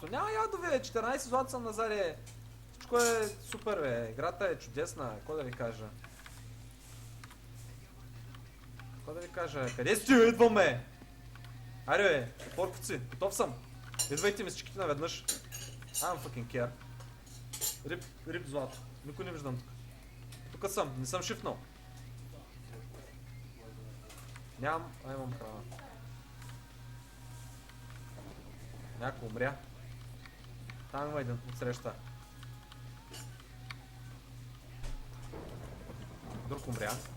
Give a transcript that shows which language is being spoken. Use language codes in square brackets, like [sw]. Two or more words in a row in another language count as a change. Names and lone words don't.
[bg] Няма ядове, 14 злато съм назаре. Всичко е супер, бе. Играта е чудесна. Какво да ви кажа? Какво да ви кажа? Къде сте? Идваме! Айде, бе, порковци, готов съм. Идвайте ми с чеките наведнъж. [en] I'm fucking care. [bg] Риб злато. Никой не виждам тук. Тук съм, не съм шифнал. Нямам, имам храна. Някой умря. Там има един отсреща. Друг умря.